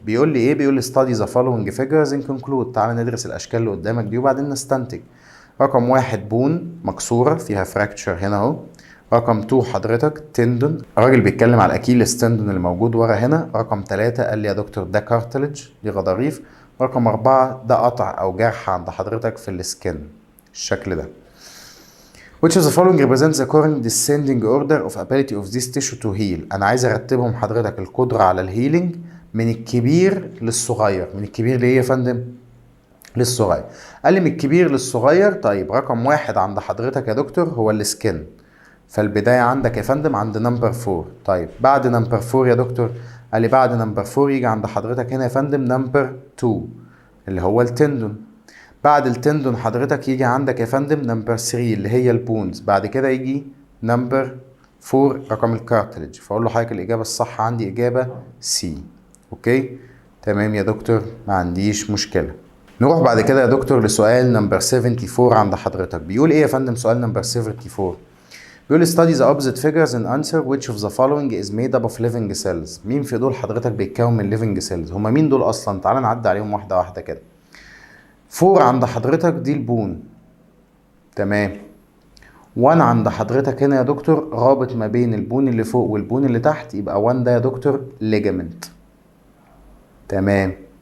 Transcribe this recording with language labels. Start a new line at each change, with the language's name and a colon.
Arabic: بيقول لي ايه؟ بيقول لي
English: study the following figures and conclude.
Arabic: تعالى ندرس الاشكال اللي قدامك دي وبعدين نستنتج. رقم 1 بون مكسوره فيها فراكتشر هنا اهو. رقم 2 حضرتك تندون، الراجل بيتكلم على الاكيلس تندون اللي موجود ورا هنا. رقم 3 قال لي يا دكتور ده كارتلج، دي غضاريف. رقم 4 ده قطع او جرح عند حضرتك في السكن، الشكل ده.
English: Which of the following represents the current descending order of ability of this tissue to heal؟
Arabic: أنا عايز أرتبهم حضرتك القدرة على الهيلينج من الكبير للصغير. من الكبير لإيه يا فندم؟ للصغير. قال لي من الكبير للصغير. طيب رقم 1 عند حضرتك يا دكتور هو السكن، فالبداية عندك يا فندم عند نمبر 4. طيب بعد نمبر 4 يا دكتور؟ قال لي بعد نمبر 4 يجي عند حضرتك هنا يا فندم نمبر 2 اللي هو التندون. بعد التندون حضرتك يجي عندك يا فندم نمبر 3 اللي هي البونز. بعد كده يجي نمبر 4 رقم الكارتلج. فاقول له حضرتك الاجابه الصح عندي اجابه سي. اوكي تمام يا دكتور، ما عنديش مشكله. نروح بعد كده يا دكتور لسؤال نمبر 74 عند حضرتك. بيقول ايه يا فندم سؤال نمبر 74؟ بيقول
English: study the opposite figures and answer which of the following is made up of living cells.
Arabic: مين في دول حضرتك بيتكون من living cells؟ هما مين دول اصلا؟ تعال نعدي عليهم واحده واحده كده. 4 عند حضرتك دي البون، تمام. 1 عند حضرتك هنا يا دكتور رابط ما بين البون اللي فوق والبون اللي تحت، يبقى 1 ده يا دكتور ليجامنت، تمام.